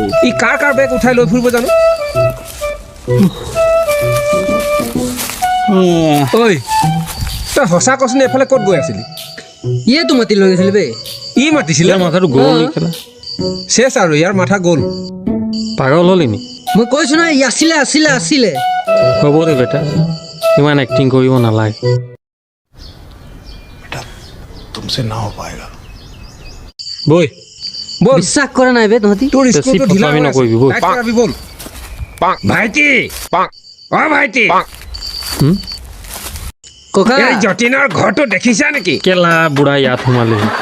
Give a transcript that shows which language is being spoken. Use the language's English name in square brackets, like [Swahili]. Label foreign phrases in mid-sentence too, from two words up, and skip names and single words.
[Assamese] ই কাৰ বেগ উঠাই লৈ ফুৰিব জানো ঐ তই সঁচা কচোন এফালে ক'ত গৈ আছিলি ইয়েতো মাতি লৈ গৈছিল বে ই মাতিছিলে ইয়াৰ মাথাটো গ'ল নেকি চেছ আৰু ইয়াৰ মাথা গ'ল পাগল হ'লি নি মই কৈছোঁ নহয় ই আছিলে আছিলে আছিলে হ'ব দে বেটা ইমান এক্টিং কৰিব নালাগে [Hindi] तुमसे ना हो पाएगा [Assamese] বৈ বল বিশ্বাস কৰা নাই বে তহঁতি তোৰ বেছি স্কুলটো ঢিলা ফটোৱামি হৈ আছে। নকৰিবি, বল। লাইট কৰাবি, বল ভাইটি অ ভাইটি ককা এই যতীনৰ ঘৰটো দেখিছা নেকি কেলা বুঢ়া ইয়াত সোমালে